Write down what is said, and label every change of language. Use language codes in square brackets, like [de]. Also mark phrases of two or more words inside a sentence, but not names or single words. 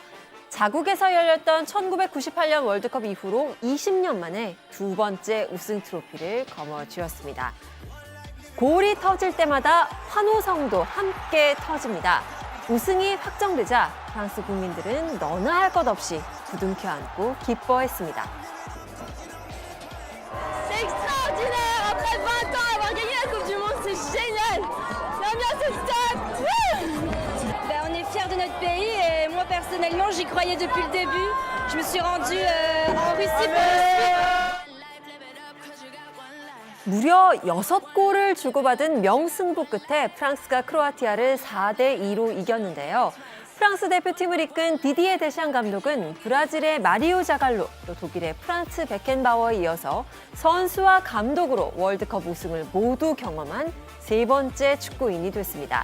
[ko] 자국에서 열렸던 1998년 월드컵 이후로 20년 만에 두 번째 우승 트로피를 거머쥐었습니다. 골이 터질 때마다 환호성도 함께 터집니다. 우승이 확정되자 프랑스 국민들은 너나 할 것 없이 부둥켜 안고 기뻐했습니다. [fr] C'est extraordinaire! Après 20 ans, avoir gagné la Coupe du Monde, c'est génial! L'ambiance est top! On est fiers de notre pays et moi personnellement, j'y croyais depuis le début. Je me suis rendue en Russie pour le suivre. [ko] 무려 6골을 주고받은 명승부 끝에 프랑스가 크로아티아를 4대2로 이겼는데요. 프랑스 대표팀을 이끈 디디에 데샹 감독은 브라질의 마리오 자갈로, 또 독일의 프란츠 베켄바워에 이어서 선수와 감독으로 월드컵 우승을 모두 경험한 세 번째 축구인이 됐습니다.